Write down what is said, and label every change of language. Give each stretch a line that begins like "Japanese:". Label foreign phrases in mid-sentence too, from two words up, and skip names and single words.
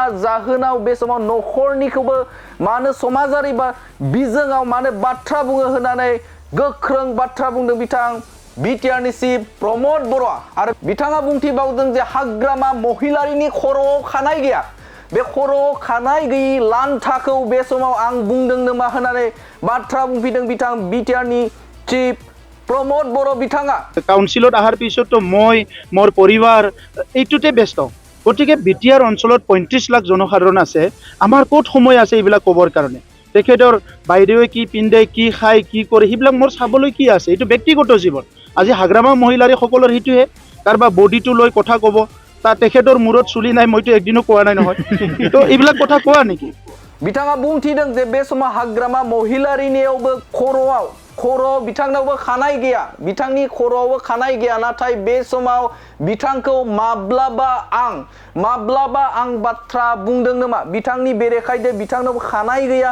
Bodo: जाहोनाव बे समाव नखरनिखौबो मानो समाजारि बा बिजोङाव मानो बाथ्रा बुङो होननानै गोख्रों बाथ्रा बुंदों बिथां बिटिआरनि चिफ प्रमोद बर'आ आरो बिथाङा बुंथिबावदों जे हाग्रामा महिलारिनि खर'आव खानाय गैया बे खर'आव खानाय गैयि लान्थाखौ बे समाव आं बुंदों नामा होननानै बाथ्रा बुंफिनदों बिथां बिटिआरनि चिफ प्रमोद बर' बिथाङा
Assamese: काउन्सिলত अহাৰ পিছতো মই মোৰ পৰিবাৰ এইটোতে ব্যস্ত গতিকে বিটিআৰ অঞ্চলত ৩৫ লাখ জনসাধাৰণ আছে আমাৰ ক'ত সময় আছে এইবিলাক ক'বৰ কাৰণে তেখেতৰ বাইদেৱে কি পিন্ধে কি খায় কি কৰে সেইবিলাক মোৰ চাবলৈ কি আছে এইটো ব্যক্তিগত জীৱন আজি হাগ্ৰামা মহিলাৰী সকলৰ সেইটোহে কাৰোবাৰ বডিটো লৈ কথা ক'ব তা তেখেতৰ মূৰত চুলি নাই মইতো একদিনো কোৱা নাই নহয় তো এইবিলাক কথা কোৱা নেকি
Bodo: बिथाङा बुंथिदों जे बे समाव हाग्रामा महिलारिनियावबो खर' बिथांनावबो खानाय गैया बिथांनि खर'आवबो खानाय गैया नाथाय बे समाव बिथांखौ माब्लाबा आं बाथ्रा बुंदों नामा बिथांनि बेरेखायदे बिथांनावबो खानाय गैया